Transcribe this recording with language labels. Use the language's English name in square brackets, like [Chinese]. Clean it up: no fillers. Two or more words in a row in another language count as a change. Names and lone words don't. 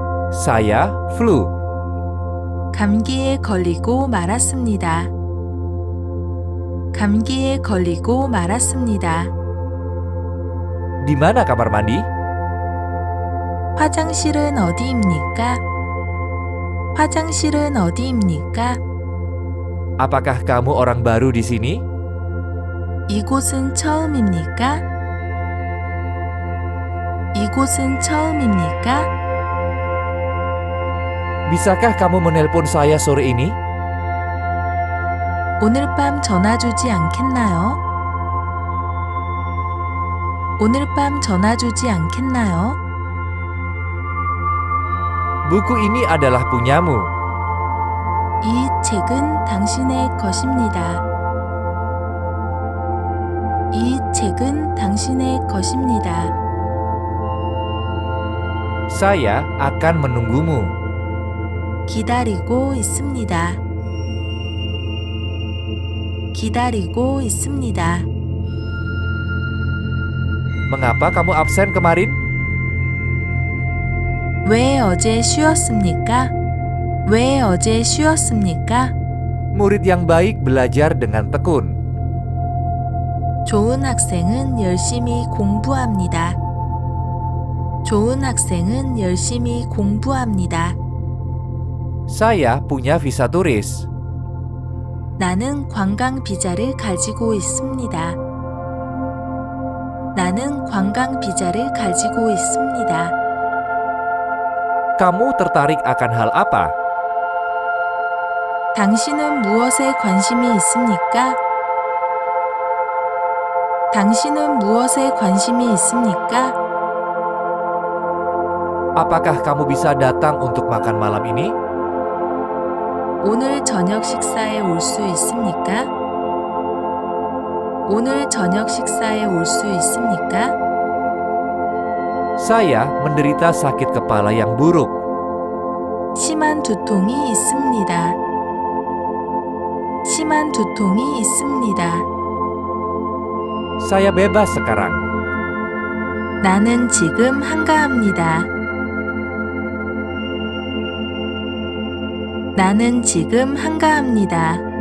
[Indonesian] Saya flu. [Korean] 감기에 걸리고 말았습니다. 감기에 걸리고 말았습니다. [Indonesian] Di mana kamar mandi? [Korean] 화장실은 어디입니까? 화장실은 어디입니까? [Indonesian] Apakah kamu orang baru di sini? [Korean] 이곳은 처음입니까? 이곳은 처음입니까? [Indonesian] Bisakah kamu menelpon saya sore ini? [Korean] 오늘 밤 전화 주지 않겠나요? 오늘 밤 전화 주지 않겠나요? [Indonesian] Buku ini adalah punyamu. [Korean] 이 책은 당신의 것입니다. 이 책은 당신의 것입니다. [Indonesian] Saya akan menunggumu. [Korean] 기다리고 있습니다. 기다리고 있습니다. [Indonesian] Mengapa kamu absen kemarin? [Korean] 왜 어제 쉬었습니까? 왜 어제 쉬었습니까? [Indonesian] Murid yang baik belajar dengan tekun. [Korean] 좋은 학생은 열심히 공부합니다. 좋은 학생은 열심히 공부합니다. [Indonesian] Saya punya visa turis. [Korean] 나는 관광 비자를 가지고 있습니다. 나는 관광 비자를 가지고 있습니다. [Indonesian] Kamu tertarik akan hal apa? [Korean] 당신은 무엇에 관심이 있습니까? 당신은 무엇에 관심이 있습니까? [Indonesian] Apakah kamu bisa datang untuk makan malam ini? [Korean] 오늘 저녁 식사에 올 수 있습니까? 오늘 저녁 식사에 올 수 있습니까? [Indonesian] Saya menderita sakit kepala yang buruk. [Korean] 심한 두통이 있습니다. 심한 두통이 있습니다. [Indonesian] Saya bebas sekarang. [Korean] 나는 지금 한가합니다. 나는 지금 한가합니다.